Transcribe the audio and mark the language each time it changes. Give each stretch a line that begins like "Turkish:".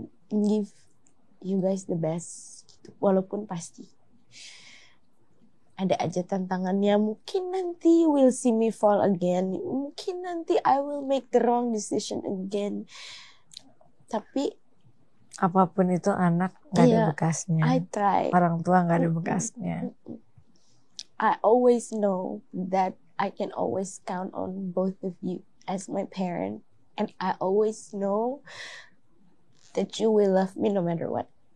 English: And give you guys the best.
Indonesian: Walaupun pasti ada aja tantangannya. Mungkin nanti
English: you will see me fall again. Mungkin nanti I will make the wrong decision again.
Indonesian: Tapi apapun itu anak gak ada bekasnya.
English: I try.
Indonesian: Orang tua gak ada bekasnya.
English: I always know that I can always count on both of you as my parent. And I always know that you will love me no matter what.